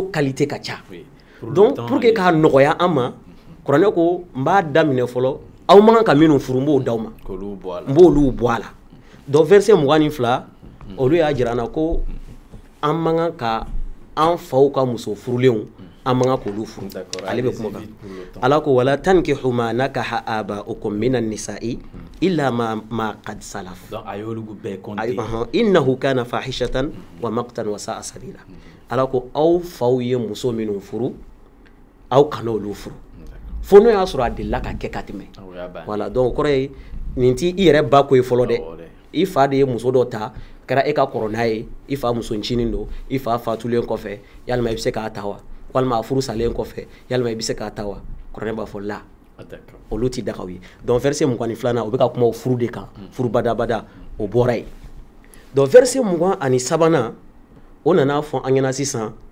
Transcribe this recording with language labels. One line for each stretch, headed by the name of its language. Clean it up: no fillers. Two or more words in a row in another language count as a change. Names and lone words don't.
Bambara: qualité ka ca
French: donc pour que
Bambara: k'a nɔgɔya an ma kuranɛ ko n b'a daminɛ fɔlɔ aw man kan ka minnu furu n b'o d'aw ma n b'olu bɔ a la
French: donc verset 22
Bambara: olu y'a jira an na ko an man kan ka an faw ka muso furulenw an man kan k'olu furu ale bɛ kuma kan ala ko
Arabic: ولا تنكحوا ما نكح آباؤكم من النساء إلا ما قد سلف
Bambara: donc a y'olu bɛɛ compter
Arabic: إنه كان فاحشة ومقتا وساء سبيلا
Bambara: ala ko aw faw ye muso minnu furu aw kana olu furu fo n'o y'a sɔrɔ a delila ka kɛ ka tɛmɛ
French: voilà donc
Bambara: o kɔrɔ ye nin t'i yɛrɛ ba ko ye fɔlɔ dɛ i fa de ye muso dɔ ta kɛra e ka kɔrɔ n'a ye i fa muso ncinin don i fa fatulen kɔfɛ yalima i bɛ se k'a ta wa walima a furu salen kɔfɛ yalima i bɛ se k'a ta wa kuranɛ b'a fɔ la olu ti dagaw ye
French: donc verset 22
Bambara: o bɛ ka kuma o furu de kan furu badabada o bɔra yen
French: donc verset 23
Bambara: o nana fɔ an ɲɛna sisan